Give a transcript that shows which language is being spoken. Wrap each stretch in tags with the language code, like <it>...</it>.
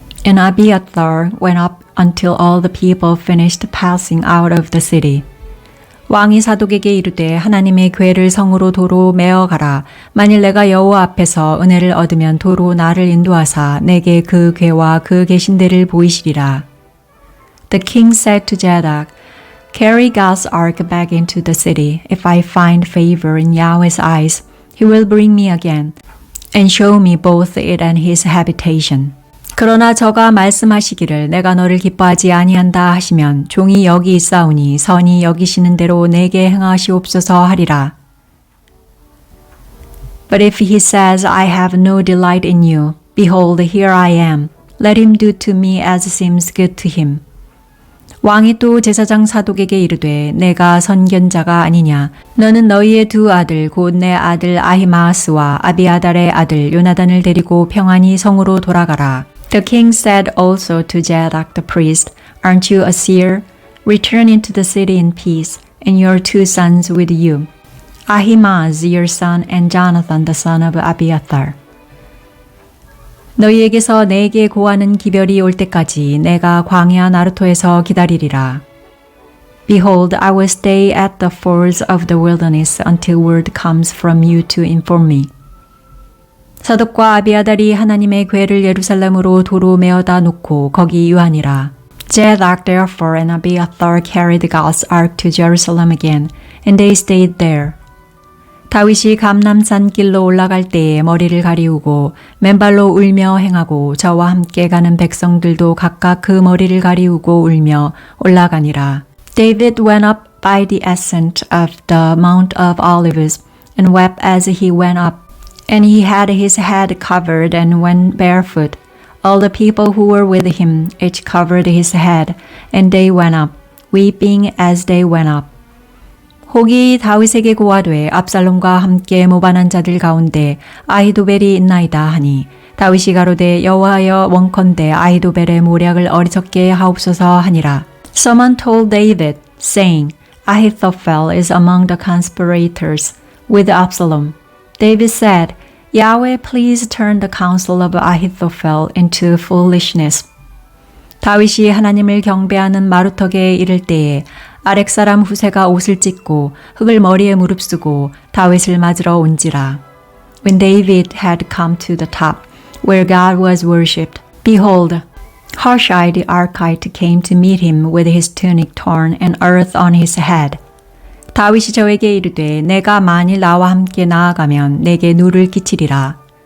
<en>And Abiathar went up until all the people finished passing out of the city.</en> <ko>왕이 사독에게 이르되 하나님의 궤를 성으로 도로 메어 가라. 만일 내가 여호와 앞에서 은혜를 얻으면 도로 나를 인도하사 내게 그 궤와 그 계신 데를 보이시리라.</ko> <en>The king said to Zadok, Carry God's ark back into the city. If I find favor in Yahweh's eyes, he will bring me again, and show me both it and his habitation.</en> <ko>그러나 저가 말씀하시기를 내가 너를 기뻐하지 아니한다 하시면 종이 여기 있사오니 선히 여기시는 대로 내게 행하시옵소서 하리라.</ko> <en>But if he says, I have no delight in you, behold, here I am. Let him do to me as seems good to him.</en> <ko>왕이 또 제사장 사독에게 이르되 내가 선견자가 아니냐. 너는 너희의 두 아들 곧 내 아들 아히마아스와 아비아달의 아들 요나단을 데리고 평안히 성으로 돌아가라.</ko> <en>The king said also to Zadok the priest, Aren't you a seer? Return into the city in peace, and your two sons with you, Ahimaaz your son and Jonathan the son of Abiathar.</en> <ko>너희에게서 내게 고하는 기별이 올 때까지 내가 광야 나루토에서 기다리리라.</ko> <en>Behold, I will stay at the fords of the wilderness until word comes from you to inform me.</en> <ko>사독과 아비아달이 하나님의 궤를 예루살렘으로 도로 메어다 놓고 거기 유하니라.</ko> <en>Zadok therefore and Abiathar carried God's ark to Jerusalem again, and they stayed there.</en> <ko>다윗이 감람산 길로 올라갈 때에 머리를 가리우고 맨발로 울며 행하고 저와 함께 가는 백성들도 각각 그 머리를 가리우고 울며 올라가니라.</ko> <en>David went up by the ascent of the Mount of Olives and wept as he went up, and he had his head covered and went barefoot. All the people who were with him each covered his head, and they went up, weeping as they went up.</en> <ko>혹이 다윗에게 고하되 압살롬과 함께 모반한 자들 가운데 아히도벨이 있나이다 하니 다윗이 가로되 여호와여 원컨대 아히도벨의 모략을 어리석게 하옵소서 하니라.</ko> <en>Someone told David, saying, Ahithophel is among the conspirators with Absalom. David said, Yahweh, please turn the counsel of Ahithophel into foolishness.</en> <ko>다윗이 하나님을 경배하는 마루턱에 이를 때에 아렉사람 후세가 옷을 찢고 흙을 머리에 무릅쓰고 다윗을 맞으러 온지라.</ko> <en>When David had come to the top, where God was worshipped, behold, Hushai the Archite came to meet him with his tunic torn and earth on his head.</en> <ko>다윗이 저에게 이르되 내가 만일 나와 함께 나아가면 내게 누를 끼치리라.</ko>